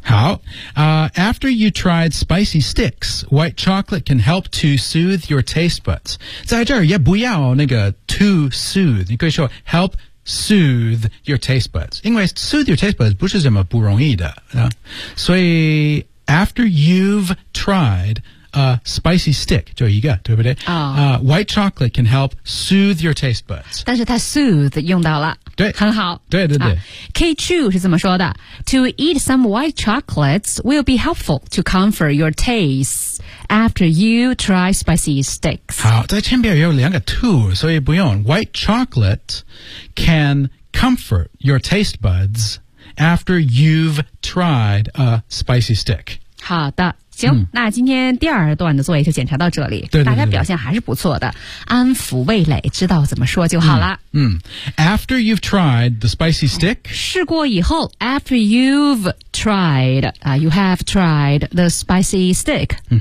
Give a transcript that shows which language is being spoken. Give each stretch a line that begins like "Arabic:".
English: 好、After you tried spicy sticks white chocolate can help to soothe your taste buds
Chinese: 在这儿也不要那个
English: to soothe 你可以说 help soothe your taste buds 因为 soothe your taste buds
Chinese: 不是什么不容易的、所以
English: after you've triedspicy stick,
Chinese: 就一个对不对、
English: white chocolate can help soothe your taste buds.
Chinese: 但是它 soothe 用到了。对。很好。对对对。 K Chu 是怎么说的
English: ?To eat some white chocolates will be helpful to comfort your taste after you try spicy sticks.
Chinese: 好在前边有两个 to, 所以不用。
English: White chocolate can comfort your taste buds after you've tried a spicy stick.
Chinese: 好的。行、那今天第二段的作业就检查到这里对对对对大家表现还是不错的安抚味蕾知道怎么说就好了
English: After you've tried the spicy stick
Chinese: 试过以后
English: After you've tried、You have tried the spicy stick、